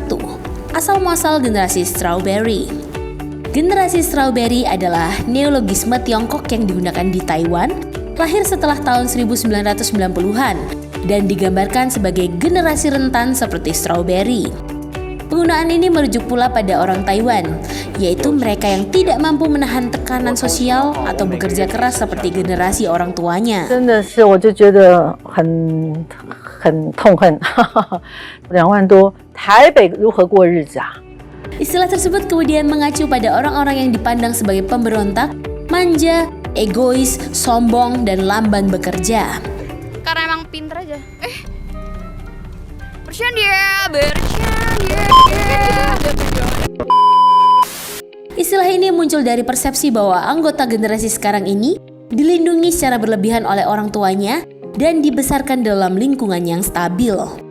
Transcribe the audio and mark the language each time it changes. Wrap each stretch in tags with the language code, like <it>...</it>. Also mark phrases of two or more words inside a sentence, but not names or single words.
<id>Asal-muasal generasi strawberry. Generasi strawberry adalah neologisme Tiongkok yang digunakan di Taiwan, lahir setelah tahun 1990-an, dan digambarkan sebagai generasi rentan seperti strawberry. Penggunaan ini merujuk pula pada orang Taiwan, yaitu mereka yang tidak mampu menahan tekanan sosial atau bekerja keras seperti generasi orang tuanya.</id> <zh>真的是，我就觉得很痛恨，2万多，台北如何过日子啊？</zh> <id>Istilah tersebut kemudian mengacu pada orang-orang yang dipandang sebagai pemberontak, manja, egois, sombong, dan lamban bekerja. Karena emang pinter aja. Bercanda. Istilah ini muncul dari persepsi bahwa anggota generasi sekarang ini dilindungi secara berlebihan oleh orang tuanya dan dibesarkan dalam lingkungan yang stabil.</id>